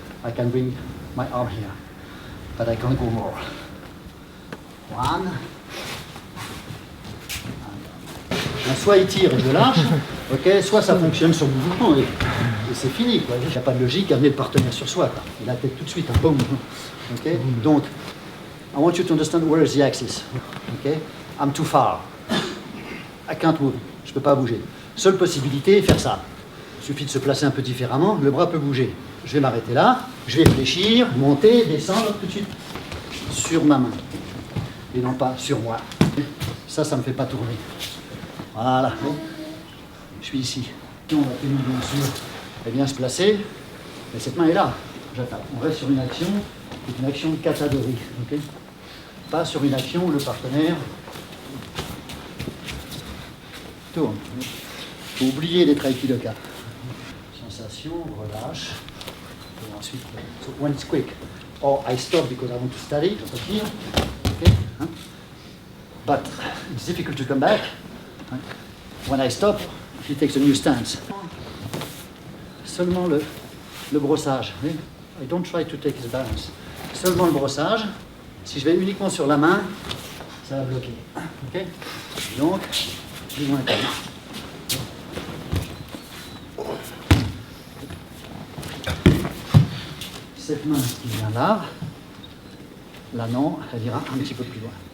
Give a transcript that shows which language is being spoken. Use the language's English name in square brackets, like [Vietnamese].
[English] I can bring my arm here, but I can't go more. One. [French] Soit il tire et je lâche, okay, soit ça fonctionne sur le mouvement et c'est fini. Il n'y a pas de logique à amener le partenaire sur soi. Quoi. Il a la tête tout de suite. Boum. Okay? [English] Donc, I want you to understand where is the axis. Okay? I'm too far. I can't move. [French] Je ne peux pas bouger. Seule possibilité, faire ça. Il suffit de se placer un peu différemment, le bras peut bouger. Je vais m'arrêter là, je vais fléchir, monter, descendre tout de suite sur ma main. Et non pas sur moi. Ça ne me fait pas tourner. Voilà. Je suis ici. On va tenir bien sûr et bien se placer. Et cette main est là. J'attaque. On reste sur une action qui est une action de catégorie. Okay? Pas sur une action où le partenaire tourne. Il faut oublier d'être aikidoka. Sensation, relâche. Et ensuite, [English] so when it's quick. Or I stop because I want to study. [French] Je retire. [English] Okay? Hein? But it's difficult to come back. Hein? When I stop, he takes a new stance. [French] Seulement le brossage. [English] I don't try to take his balance. [French] Seulement le brossage. Si je vais uniquement sur la main, ça va bloquer. Okay? Donc, plus loin quand même. Cette main qui vient là non, elle ira un petit peu plus loin.